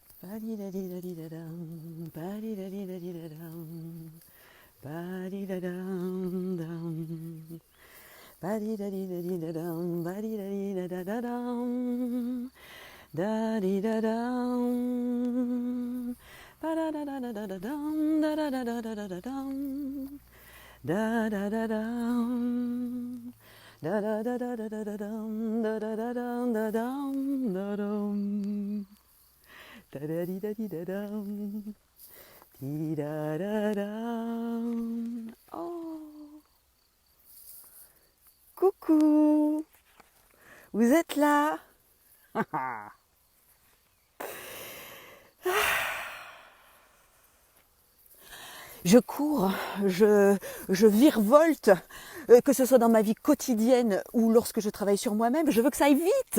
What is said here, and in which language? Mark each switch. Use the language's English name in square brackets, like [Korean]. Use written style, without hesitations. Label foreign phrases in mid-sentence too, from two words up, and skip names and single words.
[French] Ba-di-da-di-da-di-da-dum, ba-di-da-di-da-di-da-dum, ba-di-da-dum-dum, ba-di-da-di-da-di-da-dum, ba-di-da-di-da-da-da-dum, da-di-da-dum, ba-da-da-da-da-da-dum, da-da-da-da-da-da-dum, da-da-da-dum, da-da-da-da-da-da-dum, da-da-da-dum, da-dum, da-da-di-da-di-da-dum, di-da-da-dum. Oh, coucou, vous êtes là? Je cours, je virevolte, que ce soit dans ma vie quotidienne ou lorsque je travaille sur moi-même. Je veux que ça aille vite.